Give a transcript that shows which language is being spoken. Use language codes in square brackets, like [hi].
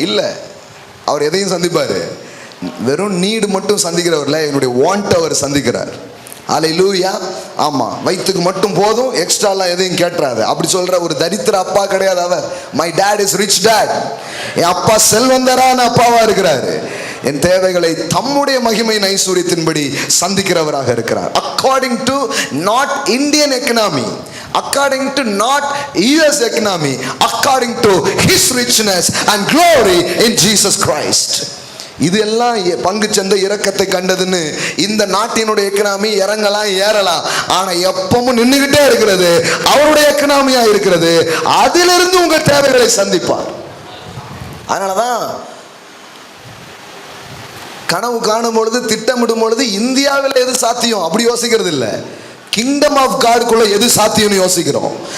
[ta] இல்லை, அவர் எதையும் சந்திப்பார், வெறும் நீடு மட்டும் சந்திக்கிறவர்ல என்னுடைய வாண்ட் அவர் சந்திக்கிறார். அல்லேலூயா. ஆமா, வயிற்றுக்கு மட்டும் போதும், எக்ஸ்ட்ராலாம் எதையும் கேட்டுறாரு. அப்படி சொல்ற ஒரு தரித்திர அப்பா கிடையாது அவர். [en] My dad is rich dad. [ta] என் அப்பா செல்வந்தரான அப்பாவா இருக்கிறாரு. என் தேவைகளை தம்முடைய மகிமையின் ஐஸ்வரியத்தின்படி சந்திக்கிறவராக இருக்கிறார். [en] According to not Indian economy, according to not US economy, according to his richness and glory in Jesus Christ. [ta] இதெல்லாம் பங்கு சந்தை இரக்கத்தை கண்டதுன்னு இந்த நாட்டினுடைய எக்கனாமி இறங்கலாம் ஏறலாம், ஆனா எப்பவும் நின்றுகிட்டே இருக்கிறது அவருடைய எக்கனாமியா இருக்கிறது. அதிலிருந்து உங்க தேவைகளை சந்திப்பார். அதனாலதான் கனவு காணும் பொழுது, திட்டமிடும் பொழுது இந்தியாவில் எது சாத்தியம் அப்படி யோசிக்கிறது இல்லை, கிங்டம் ஆஃப் காடுக்குள்ள எது சாத்தியம்னு யோசிக்கிறோம்.